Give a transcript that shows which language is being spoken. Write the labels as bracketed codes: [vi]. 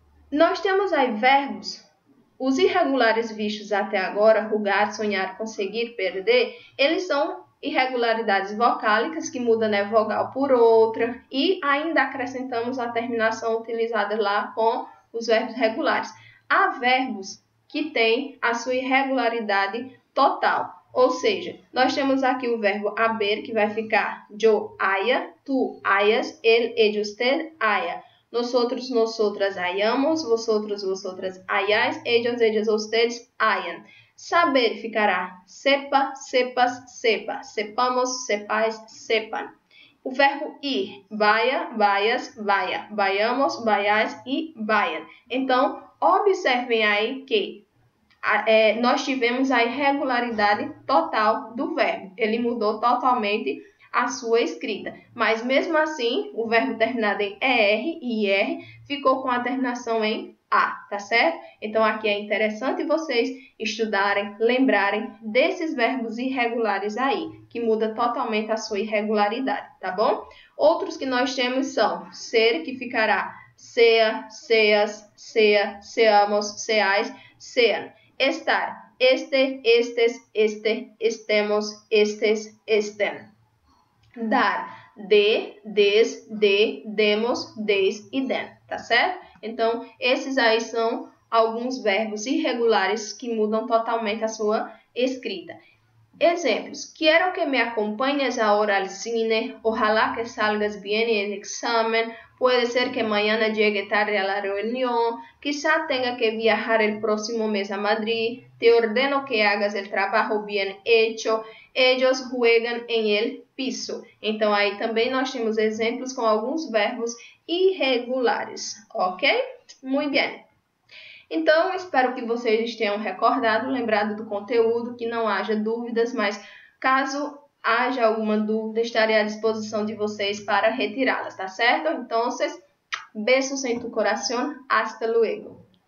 [pt] Nós temos aí verbos, os irregulares vistos até agora, rugar, sonhar, conseguir, perder, eles são irregularidades vocálicas, que muda, né, vogal por outra, e ainda acrescentamos a terminação utilizada lá com os verbos regulares. Há verbos que têm a sua irregularidade total, ou seja, nós temos aqui o verbo haber, que vai ficar [es] yo haya, tú hayas, él, ella, usted haya. Nosotros, nosotras hayamos, vosotros, vosotras hayáis, ellos, ellas, ustedes hayan. Saber ficará sepa, sepas, sepa. Sepamos, sepais, sepan. [pt] O verbo [es] ir, vaya, vayas, vaya. Vayamos, vayais e vayan. [pt] Então, observem aí que nós tivemos a irregularidade total do verbo. Ele mudou totalmente a sua escrita. Mas, mesmo assim, o verbo terminado em ER e IR ficou com a terminação em A, tá certo? Então, aqui é interessante vocês estudarem, lembrarem desses verbos irregulares aí, que muda totalmente a sua irregularidade, tá bom? Outros que nós temos são ser, que ficará [es] sea, seas, sea, seamos, seais, sean. Estar, este, estes, este, estemos, estes, estem. Dar, de, des, de, demos, des e den, [pt] tá certo? Então, esses aí são alguns verbos irregulares que mudam totalmente a sua escrita. Exemplos. [es] Quiero que me acompañes ahora al cine. Ojalá que salgas bien en el examen. Puede ser que mañana llegue tarde a la reunión. Quizá tenga que viajar el próximo mes a Madrid. Te ordeno que hagas el trabajo bien hecho. Ellos juegan en el piso. [pt] Então, aí também nós temos exemplos com alguns verbos irregulares, ok? Muito bem. Então, espero que vocês tenham recordado, lembrado do conteúdo, que não haja dúvidas, mas caso haja alguma dúvida, estarei à disposição de vocês para retirá-las, tá certo? Então, besos em tu coração, [es] hasta luego.